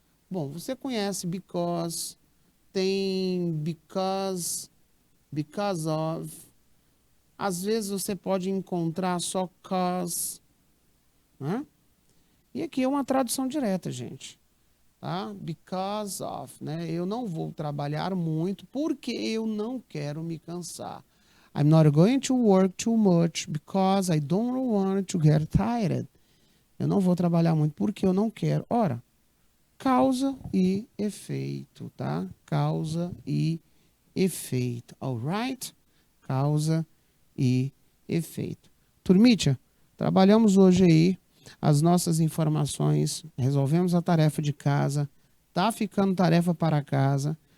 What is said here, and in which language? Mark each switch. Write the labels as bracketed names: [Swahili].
[Portuguese] Bom, você conhece because, tem because of. Às vezes você pode encontrar só cause, né? E aqui é uma tradução direta, gente. Tá? Because of, né? Eu não vou trabalhar muito porque eu não quero me cansar. [English] I'm not going to work too much because I don't want to get tired. [Portuguese] Eu não vou trabalhar muito porque eu não quero. Ora, causa e efeito, tá? Causa e efeito, alright? Causa e efeito. Turmitia, trabalhamos hoje aí as nossas informações, resolvemos a tarefa de casa, tá ficando tarefa para casa.